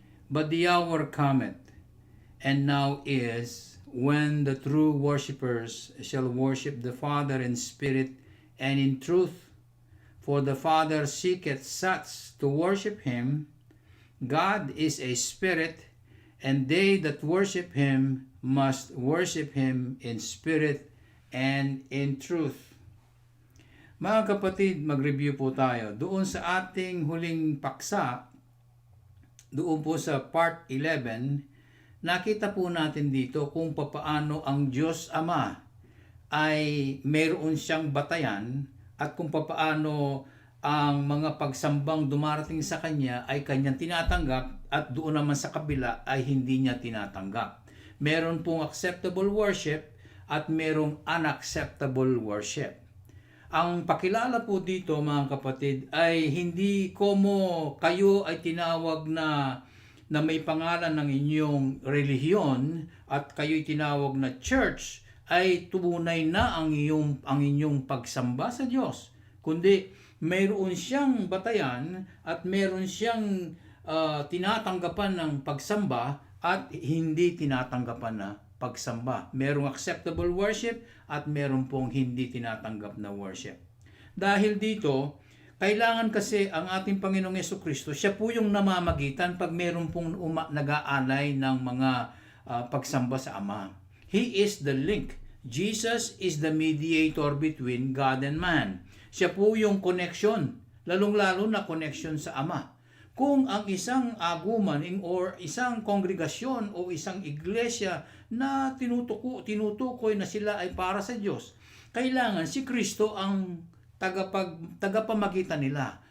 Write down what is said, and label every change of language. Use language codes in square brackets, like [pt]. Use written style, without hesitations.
[en] But the hour cometh, and now is, when the true worshippers shall worship the Father in spirit and in truth. For the Father seeketh such to worship him. God is a spirit, and they that worship him must worship him in spirit and in truth. [tl] Mga kapatid, mag-review po tayo. Doon sa ating huling paksa, doon po sa part 11, nakita po natin dito kung papaano ang Diyos Ama ay mayroon siyang batayan at kung papaano ang mga pagsambang dumarating sa Kanya ay Kanyang tinatanggap at doon naman sa kabila ay hindi Niya tinatanggap. Meron pong acceptable worship at merong unacceptable worship. Ang pakilala po dito mga kapatid ay hindi como kayo ay tinawag na may pangalan ng inyong relihiyon at kayo'y tinawag na church ay tunay na ang inyong pagsamba sa Diyos. Kundi mayroon siyang batayan at mayroon siyang tinatanggapan ng pagsamba at hindi tinatanggapan na pagsamba. Merong acceptable worship at meron pong hindi tinatanggap na worship. Dahil dito, kailangan kasi ang ating Panginoong Jesucristo, siya po yung namamagitan pag meron pong nag-aalay ng mga pagsamba sa Ama. [en] He is the link. Jesus is the mediator between God and man. [tl] Siya po yung connection, lalong-lalo na connection sa Ama. Kung ang isang aguman or isang kongregasyon o isang iglesia na tinutukoy na sila ay para sa Diyos, kailangan si Kristo ang tagapamagitan nila.